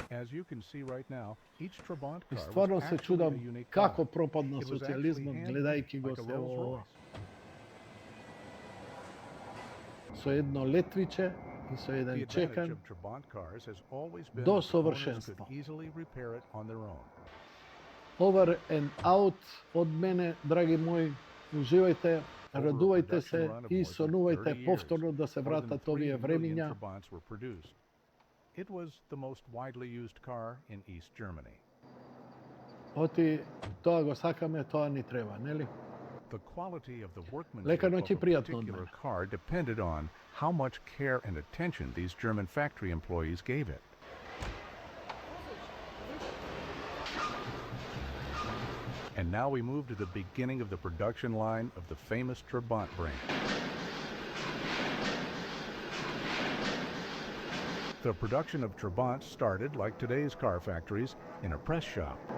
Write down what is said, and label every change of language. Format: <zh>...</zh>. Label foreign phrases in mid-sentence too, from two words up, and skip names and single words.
<mk>И стварно се чудам како пропадна социјализмот гледајќи го се ова. Со едно летвиче и со еден чекан до совршенство.</mk> <en>Over and out</en> <mk>од мене, драги мои, уживајте, радувајте се и сонувајте повторно да се вратат овие времиња. Оти, тоа го сакаме, тоа ни треба, нели?</mk> <en>The quality of the</en> <mk>Лека</mk> <en>workmanship</en> <mk>ноќи,</mk> <en>of a</en> <mk>пријатно од</mk> <en>particular</en> <mk>мене.</mk> <en>car depended on how much care and attention these German factory employees gave it. And now we move to the beginning of the production line of the famous Trabant brand. The production of Trabant started, like today's car factories, in a press shop.</en>